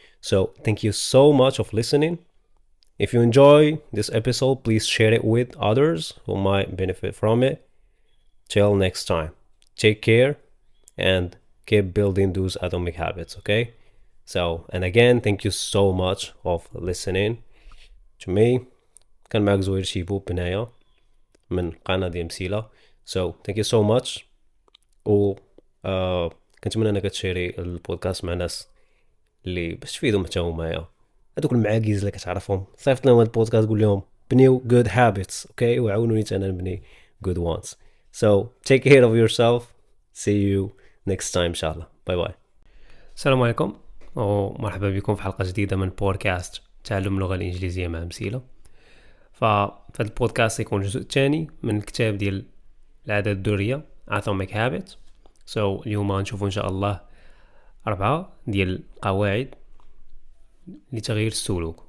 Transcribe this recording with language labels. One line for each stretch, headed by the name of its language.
English: So thank you so much for listening. If you enjoy this episode, please share it with others who might benefit from it. Till next time, take care and keep building those atomic habits, okay? So, and again, thank you so much for listening to me.
Arabic: كان معك زوير شيبو بنايا من قناة ديال مسيلة.
English: So thank you so much.
Arabic: و كنتمنى انك تشيري البودكاست مع ناس اللي باش تفيدهم حتى هما، هذوك المعاكيز اللي كتعرفهم. صيفط لهم هذا البودكاست قول لهم بنيو good habits، اوكي، وعاونوني انا نبني good ones.
English: So take care of yourself. See you next time
Arabic: ان شاء الله.
English: Bye bye.
Arabic: السلام عليكم ومرحبا بكم في حلقة جديدة من بودكاست تعلم اللغة الإنجليزية مع مسيلة. فهذا البودكاست يكون الجزء الثاني من الكتاب ديال العادات الدورية Atomic Habits. So اليوم غنشوفوا إن شاء الله 4 ديال القواعد لتغيير السلوك.